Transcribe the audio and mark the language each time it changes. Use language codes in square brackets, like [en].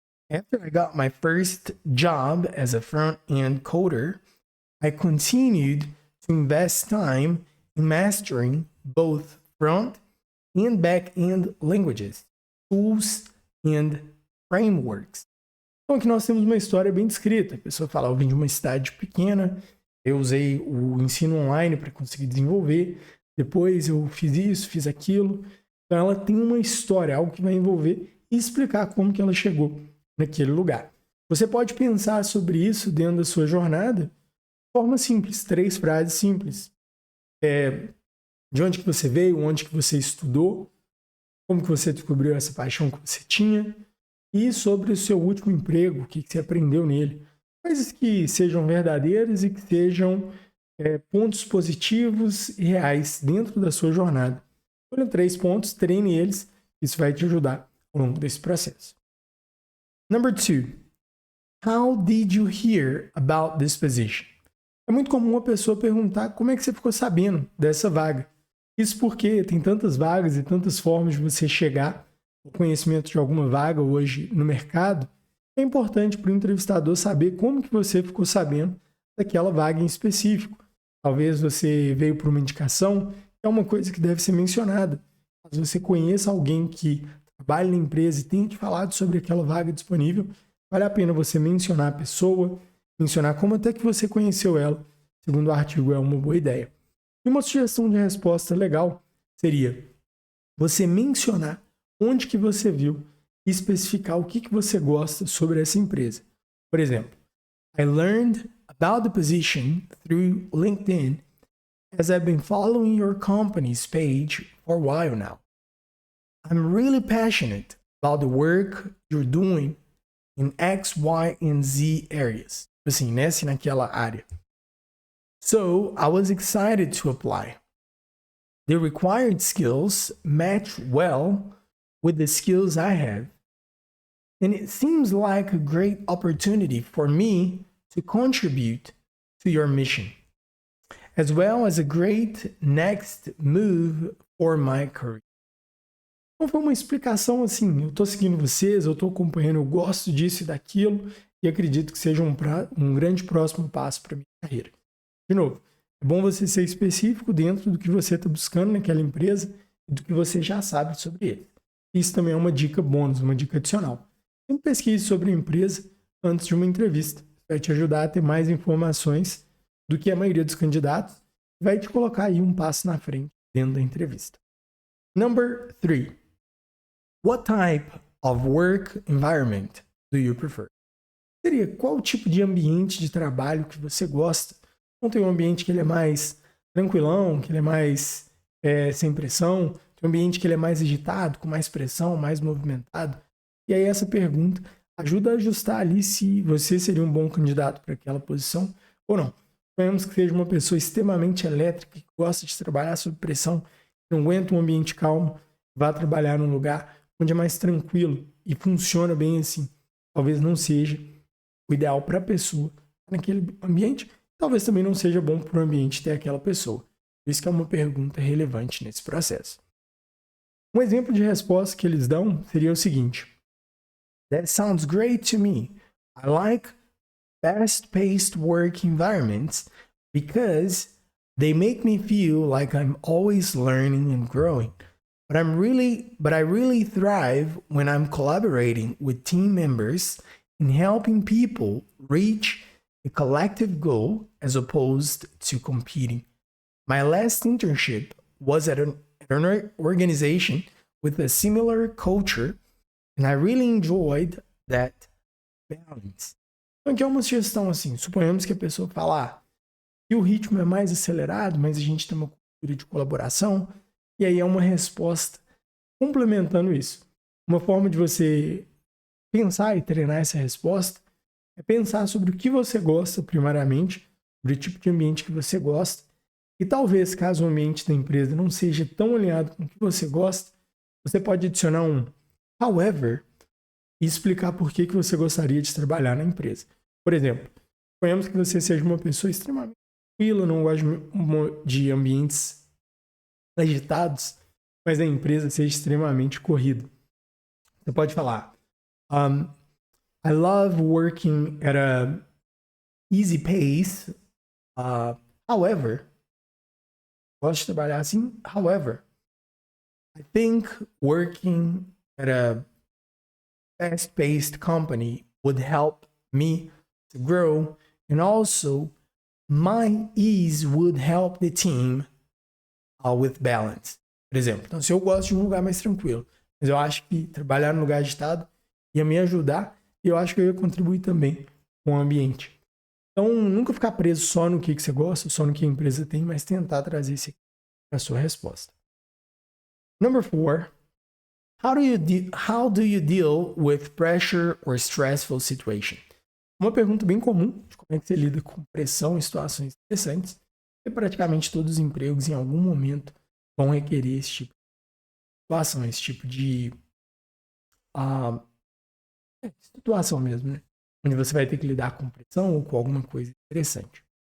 [en] After I got my first job as a front-end coder, I continued to invest time in mastering both front and back-end languages, tools and frameworks. [pt] Então aqui nós temos uma história bem descrita. A pessoa fala: eu vim de uma cidade pequena, eu usei o ensino online para conseguir desenvolver, depois eu fiz isso, fiz aquilo. Então ela tem uma história, algo que vai envolver e explicar como que ela chegou naquele lugar. Você pode pensar sobre isso dentro da sua jornada de forma simples, 3 frases simples. De onde que você veio, onde que você estudou, como que você descobriu essa paixão que você tinha e sobre o seu último emprego, o que você aprendeu nele. Coisas que sejam verdadeiras e que sejam pontos positivos e reais dentro da sua jornada. Olha, 3 pontos, treine eles, isso vai te ajudar ao longo desse processo. [en] Number 2. How did you hear about this position? [pt] É muito comum a pessoa perguntar como é que você ficou sabendo dessa vaga. Isso porque tem tantas vagas e tantas formas de você chegar ao conhecimento de alguma vaga hoje no mercado. É importante para o entrevistador saber como que você ficou sabendo daquela vaga em específico. Talvez você veio por uma indicação, é uma coisa que deve ser mencionada. Caso você conheça alguém que trabalha na empresa e tenha te falado sobre aquela vaga disponível, vale a pena você mencionar a pessoa, mencionar como até que você conheceu ela. Segundo o artigo, é uma boa ideia. E uma sugestão de resposta legal seria você mencionar onde que você viu e especificar o que você gosta sobre essa empresa. Por exemplo, [en] I learned about the position through LinkedIn as I've been following your company's page for a while now. I'm really passionate about the work you're doing in X, Y, and Z areas. [pt] Assim, nessa e naquela área. [en] So, I was excited to apply. The required skills match well with the skills I have. And it seems like a great opportunity for me to contribute to your mission, as well as a great next move for my career. [pt] Então foi uma explicação assim: eu estou seguindo vocês, eu estou acompanhando, eu gosto disso e daquilo e acredito que seja um grande próximo passo para a minha carreira. De novo, é bom você ser específico dentro do que você está buscando naquela empresa e do que você já sabe sobre ele. Isso também é uma dica bônus, uma dica adicional. Sempre pesquise sobre a empresa antes de uma entrevista. Vai te ajudar a ter mais informações do que a maioria dos candidatos e vai te colocar aí um passo na frente dentro da entrevista. [en] Number 3. What type of work environment do you prefer? [pt] seria qual tipo de ambiente de trabalho que você gosta. Então tem um ambiente que ele é mais tranquilão, que ele é mais sem pressão, tem um ambiente que ele é mais agitado, com mais pressão, mais movimentado. E aí essa pergunta ajuda a ajustar ali se você seria um bom candidato para aquela posição ou não. Suponhamos que seja uma pessoa extremamente elétrica, que gosta de trabalhar sob pressão, não aguenta um ambiente calmo, vá trabalhar num lugar onde é mais tranquilo e funciona bem assim. Talvez não seja o ideal para a pessoa naquele ambiente, talvez também não seja bom para o ambiente ter aquela pessoa. Por isso que é uma pergunta relevante nesse processo. Um exemplo de resposta que eles dão seria o seguinte: [en] That sounds great to me. I like fast-paced work environments because they make me feel like I'm always learning and growing. But I really thrive when I'm collaborating with team members and helping people reach a collective goal as opposed to competing. My last internship was at an organization with a similar culture, and I really enjoyed that balance. [pt] Então, aqui é uma sugestão assim, suponhamos que a pessoa fala que o ritmo é mais acelerado, mas a gente tem uma cultura de colaboração, e aí é uma resposta complementando isso. Uma forma de você pensar e treinar essa resposta é pensar sobre o que você gosta, primariamente, sobre o tipo de ambiente que você gosta, e talvez, caso o ambiente da empresa não seja tão alinhado com o que você gosta, você pode adicionar um however e explicar por que você gostaria de trabalhar na empresa. Por exemplo, suponhamos que você seja uma pessoa extremamente tranquila, não gosta de ambientes agitados, mas a empresa seja extremamente corrida. Você pode falar, [en] I love working at a easy pace, however, [pt] gosto de trabalhar assim, [en] however, I think working at a fast-paced company would help me to grow, and also my ease would help the team with balance. [pt] Por exemplo, então se eu gosto de um lugar mais tranquilo, mas eu acho que trabalhar num lugar agitado ia me ajudar e eu acho que eu ia contribuir também com o ambiente. Então, nunca ficar preso só no que você gosta, só no que a empresa tem, mas tentar trazer isso aqui para a sua resposta. [en] Number 4. How do you deal with pressure or stressful situation? [pt] Uma pergunta bem comum de como é que você lida com pressão em situações estressantes, e praticamente todos os empregos em algum momento vão requerer esse tipo de situação, esse tipo de situação mesmo, né? Onde você vai ter que lidar com pressão ou com alguma coisa interessante.